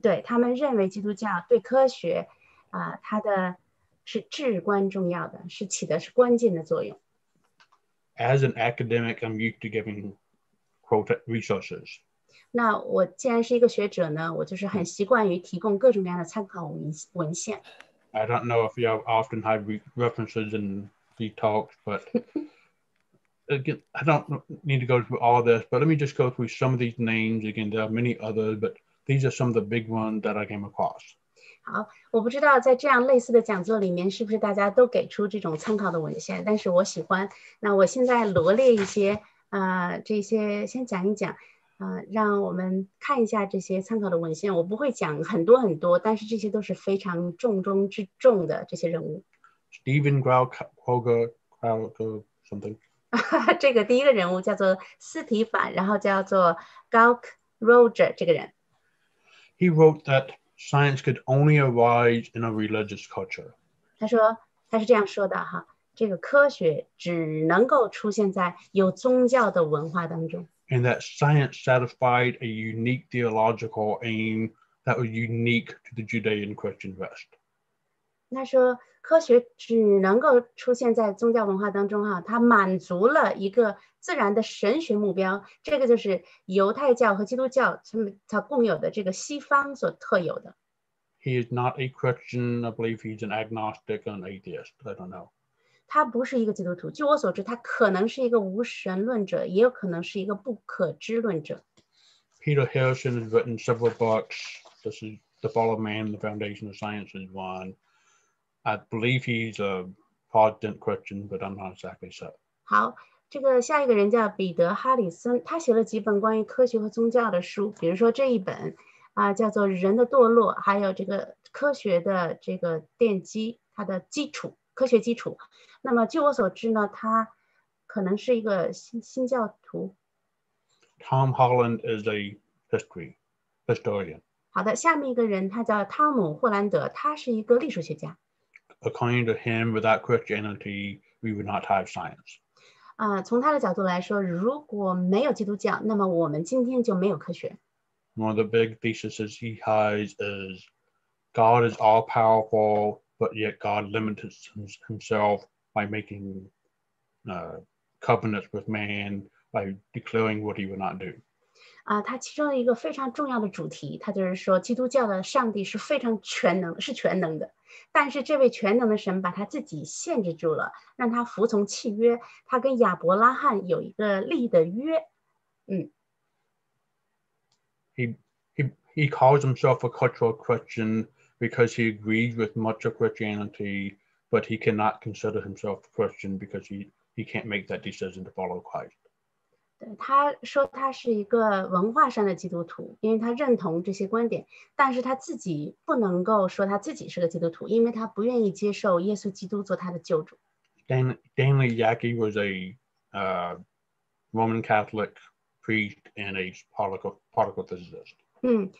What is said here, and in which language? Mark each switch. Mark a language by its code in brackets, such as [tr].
[zh] 对，他们认为基督教对科学它的是至关重要的，是起的是关键的作用。 [en] As an academic, I'm used to giving quote resources. [zh] 那我既然是一个学者呢，我就是很习惯于提供各种各样的参考文献。 [en] I don't know if you often have references in these talks, but again, I don't need to go through all this, but let me just go through some of these names. Again, there are many others, but these are some of the big ones that I came across. [zh] 好，我不知道在这样类似的讲座里面，是不是大家都给出这种参考的文献，但是我喜欢。那我现在罗列一些这些先讲一讲让我们看一下这些参考的文献。我不会讲很多很多，但是这些都是非常重中之重的这些人物。 [en] Stephen Grauker something. [zh] 这个第一个人物叫做斯提凡，然后叫做 Gauk Roger 这个人。 [en] He wrote that science could only arise in a religious culture. [zh] 他是这样说的哈，这个科学只能够出现在有宗教的文化当中。 [en] And that science satisfied a unique theological aim that was unique to the Judean Christian West. [zh] 他说科学只能够出现在宗教文化当中它满足了一个自然的神学目标，这个就是犹太教和基督教它共有的这个西方所特有的。 [en] He is not a Christian. I believe he's an agnostic and atheist. I don't know. [zh] 他不是一个基督徒，据我所知，他可能是一个无神论者，也有可能是一个不可知论者。 [en] Peter Harrison has written several books. This is The Fall of Man, The Foundation of Science is one. I believe he's a Protestant Christian, but I'm not exactly sure. [zh] 好，这个下一个人叫彼得·哈里森，他写了几本关于科学和宗教的书，比如说这一本叫做《人的堕落》，还有这个科学的这个奠基，它的基础，科学基础。那么据我所知呢，他可能是一个新教徒。 [en] Tom Holland is a historian. [zh] 好的，下面一个人他叫汤姆·霍兰德，他是一个历史学家。 [en] According to him, without Christianity, we would not have science. [zh] 从他的角度来说，如果没有基督教，那么我们今天就没有科学。 [en] One of the big theses he has is God is all-powerful, but yet God limits himself by making covenants with man, by declaring what he would not do. [zh] 它其中一个非常重要的主题，它就是说基督教的上帝是非常全能，是全能的。但是这位全能的神把他自己限制住了，让他服从契约。他跟亚伯拉罕有一个立的约。 [en] He calls himself a cultural Christian because he agrees with much of Christianity, but he cannot consider himself a Christian because he can't make that decision to follow Christ. [zh] 对，他说他是一个文化上的基督徒，因为他认同这些观点，但是他自己不能够说他自己是个基督徒，因为他不愿意接受耶稣基督做他的救主。 [en] Stanley Yaki was a Roman Catholic priest and a particle physicist.